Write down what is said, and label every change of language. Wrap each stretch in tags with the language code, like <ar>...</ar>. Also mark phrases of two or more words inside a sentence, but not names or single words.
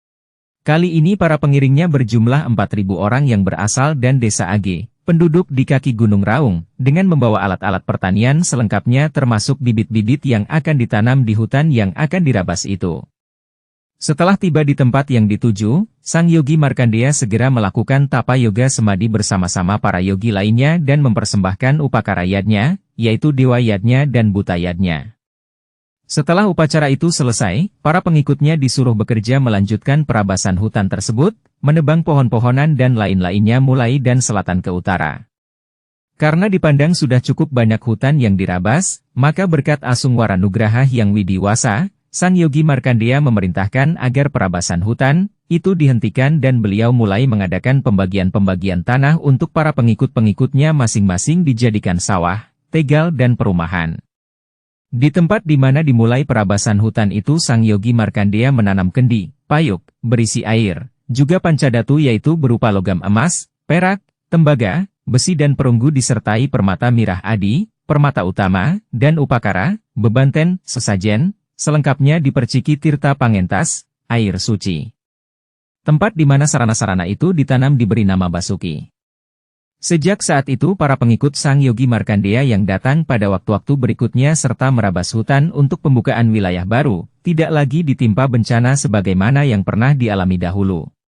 <id>Kali ini para pengiringnya berjumlah 4.000 orang yang berasal dan desa Age, penduduk di kaki Gunung Raung, dengan membawa alat-alat pertanian selengkapnya termasuk bibit-bibit yang akan ditanam di hutan yang akan dirabas itu. Setelah tiba di tempat yang dituju, sang yogi Markandeya segera melakukan tapa yoga semadi bersama-sama para yogi lainnya dan mempersembahkan upakara yadnya, yaitu dewa yadnya dan buta yadnya. Setelah upacara itu selesai, para pengikutnya disuruh bekerja melanjutkan perabasan hutan tersebut, menebang pohon-pohonan dan lain-lainnya mulai dan selatan ke utara. Karena dipandang sudah cukup banyak hutan yang dirabas, maka berkat asung waranugraha Hyang Widiwasa, sang yogi Markandeya memerintahkan agar perabasan hutan itu dihentikan dan beliau mulai mengadakan pembagian-pembagian tanah untuk para pengikut-pengikutnya masing-masing dijadikan sawah, tegal dan perumahan. Di tempat di mana dimulai perabasan hutan itu sang yogi Markandeya menanam kendi, payuk, berisi air, juga pancadatu yaitu berupa logam emas, perak, tembaga, besi dan perunggu disertai permata mirah adi, permata utama, dan upakara, bebanten, sesajen, selengkapnya diperciki tirta pangentas, air suci. Tempat di mana sarana-sarana itu ditanam diberi nama Basuki. Sejak saat itu para pengikut sang yogi Markandeya yang datang pada waktu-waktu berikutnya serta merabas hutan untuk pembukaan wilayah baru, tidak lagi ditimpa bencana sebagaimana yang pernah dialami dahulu.</id>